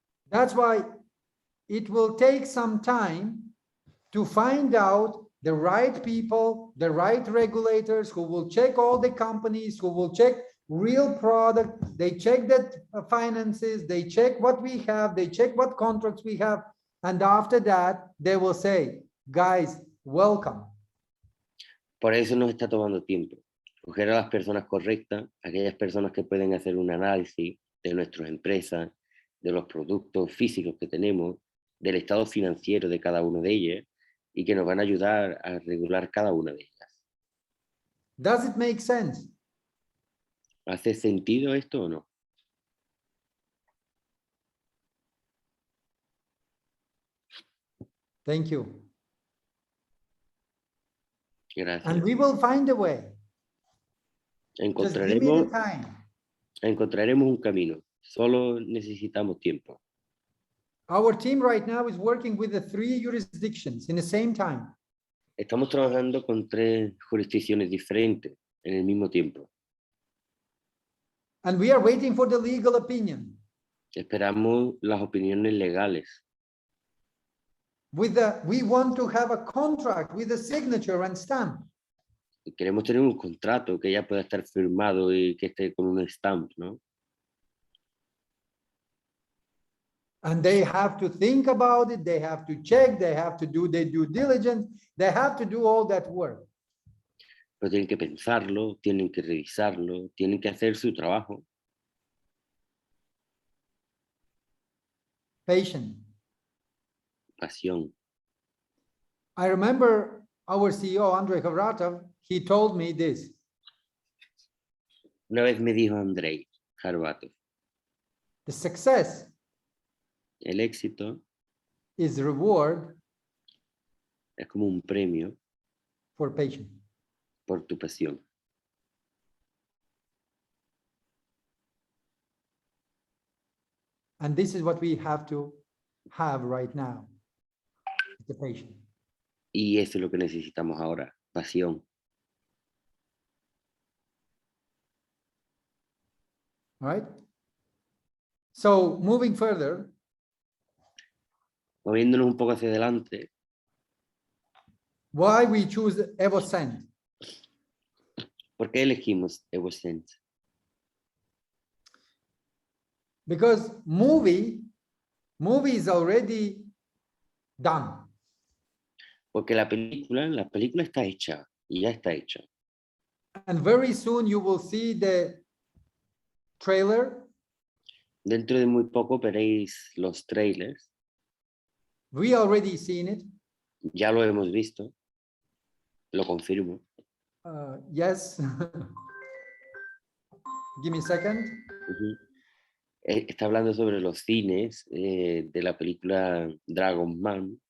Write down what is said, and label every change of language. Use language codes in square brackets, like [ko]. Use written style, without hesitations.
[en] That's why it will take some time to find out the right people, the right regulators who will check all the companies, who will check real product. They check that finances, they check what we have, they check what contracts we have. And after that, they will say, guys, welcome. [es] Por eso nos está tomando tiempo. Coger a las personas correctas, aquellas personas que pueden hacer un análisis de nuestras empresas, de los productos físicos que tenemos, del estado financiero de cada una de ellas, y que nos van a ayudar a regular cada una de ellas. [en] Does it make sense? [es] ¿Hace sentido esto o no? [en] Thank you. [es] Gracias. [en] And we will find a way. Just give me the time. [es] Encontraremos un camino. Solo necesitamos tiempo. [en] Our team right now is working with the 3 jurisdictions in the same time. [es] Estamos trabajando con 3 jurisdicciones diferentes en el mismo tiempo. [en] And we are waiting for the legal opinion. [es] Esperamos las opiniones legales. [en] We want to have a contract with a signature and stamp. [es] Y queremos tener un contrato que ya pueda estar firmado y que esté con un stamp, ¿no? [en] And they have to think about it, they have to check, they have to do their due diligence, they have to do all that work. [es] Pero tienen que pensarlo, tienen que revisarlo, tienen que hacer su trabajo. [en] Patient. [es] Pasión. [en] I remember our CEO, Andrei Khavratov, he told me this. [es] Una vez me dijo Andrei Khavratov, [en] The success [es] el éxito [en] is reward [es] es como un premio [en] for patience. [es] por tu pasión. [en] And this is what we have to have right now. The patient. [es] Y eso es lo que necesitamos ahora, pasión. [en] All right. So moving further, [es] Moviéndonos un poco hacia adelante, [en] why we choose EvoSend? [es] ¿por qué elegimos EvoSend? [en] Because movie is already done. [es] Porque la película está hecha y ya está hecha. [en] And very soon you will see the trailer. [es] Dentro de muy poco veréis los trailers. [en] We already seen it. [es] Ya lo hemos visto. Lo confirmo. [en] Yes. Give me a second. Uh-huh. [es] Está hablando sobre los cines de la película Dragon Man.